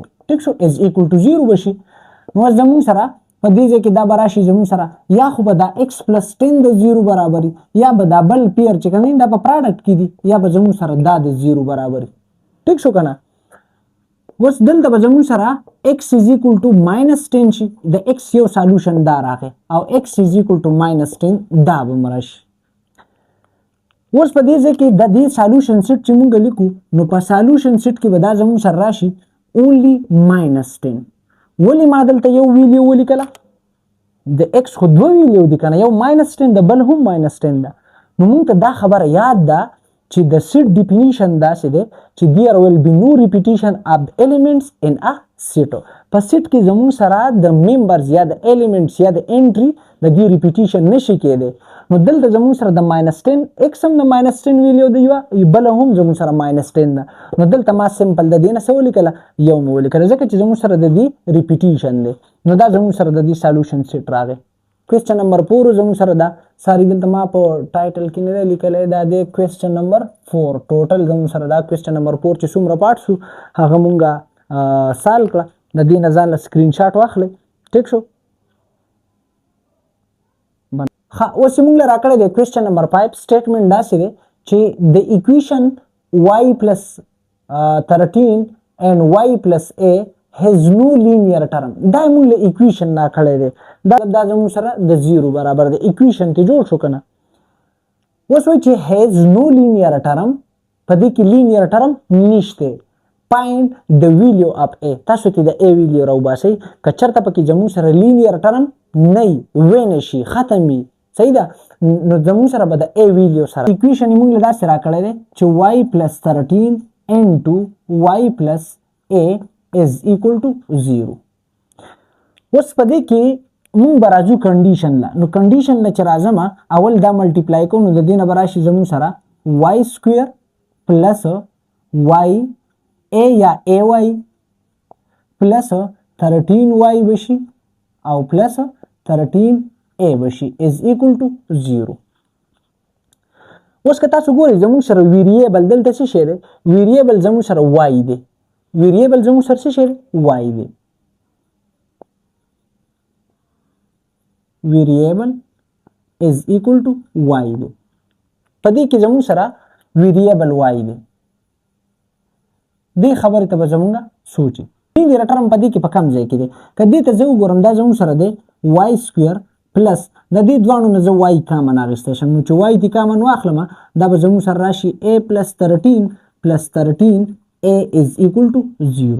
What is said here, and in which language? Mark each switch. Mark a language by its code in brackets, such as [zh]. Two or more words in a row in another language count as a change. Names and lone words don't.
[ps] ټیک شو [en] is equal to 0 [ps] بشي. نو زموږ سره په دې ځای کې دا به راشي زموږ سره یا خو به دا [en] x plus 10 [ps] د 0 برابري یا به دا بل پیر چې کوم دا په پراډکټ کې دي یا به زموږ سره دا د 0 برابري. ټیک شو که نه؟ اوس دلته به زموږ سره [en] x is equal to minus 10 [ps] شي د x یو سالوشن دا راغی او [en] x is equal to minus 10 [ps] دا به مراشي. اوس په دې ځای کې د دې [en] solution set [ps] چې مونږ لیکو نو په [en] solution set [ps] کې به دا زموږ سره راشي [en] only minus 10. [ps] ولی ما دلته یو ویلیو ولیکله د x خو دوه ویلیو دي که نه یو [en] minus 10 [ps] د بل هم [en] minus 10 [ps] ده نو مونږ ته دا خبره یاد ده چې د [en] set definition [ps] داسې دی چې [en] there will be no repetition of elements in a set. [ps] په سیټ کې زموږ سره د ممبرز یا د ایلیمنټس یا د انټري د دې ریپیټیشن نشي کېدی. نو دلته زموږ سره د [en] minus 10 x [ps] هم د [en] minus 10 [ps] ویلیو دی یوه بله هم زموږ سره [en] minus 10 [ps] ده نو دلته ما سمپل د دې نه څه ولیکله یو مې ولیکله ځکه چې زموږ سره د دې ریپیټیشن دی نو دا زموږ سره د دې [en] solution set [ps] راغی. [en] question number 4 [ps] زموږ سره دا ساری دلته ما په ټایټل کې نه دی لیکلی دا دی [en] question number 4 [ps] ټوټل زموږ سره دا [en] question number 4 [ps] چې څومره پاټ شو هغه مونږه سال کړه د دې نه ځان له [en] screen shot [ps] واخلئ. ټیک شو؟ اوس یې مونږ له راکړی دی [en] question number 5 statement [ps] داسې دی چې د ایکویشن [en] y plus 13 and y plus a has no linear term. [ps] دا مونږ له ایکویشن نه کړی دی دا زموږ سره د 0 برابر دی ایکویشن ته جوړ شو که نه. اوس وایي چې [en] has no linear term [ps] په دې کې [en] linear term [ps] نشته. [en] find the value of a [ps] تاسو کې د a ویلیو راوباسئ که چېرته پکې زموږ سره [en] linear term [ps] نه وي وینه شي ختم وي صحیح ده نو زموږ سره به د a ویلیو سره ایکویشن یې مونږ له داسې راکړی دی چې [en] y plus 13 into y plus a is equal to 0. [ps] اوس په دې کې مونږ به راځو کنډیشن له نو کنډیشن له چې راځم اول دا ملټیپلای کوو نو د دې نه به راشي زموږ سره [en] y square plus y a [ps] یا [en] ay plus 13y [ps] بشي او [en] plus 13a [ps] بشي [en] is equal to 0. [ps] اوس که تاسو ګورئ زموږ سره ویریبل دلته څه شی دی ویریبل زموږ سره y دی ویریبل زموږ سره څه شی دی y دی [en] variable is equal to y [ps] دی په دې کې زموږ سره ویریبل y دی دې خبرې ته به زموږ سوچي دې ټرم په دې کې په کم ځای کې دی که دې ته زه وګورم دا زموږ سره دی [en] y square plus [ps] د دې دوانو نه زه y کامن اخیستی شم نو چې y دې کامن واخلم دا به زموږ سره راشي [en] a plus 13 plus 13 a is equal to 0.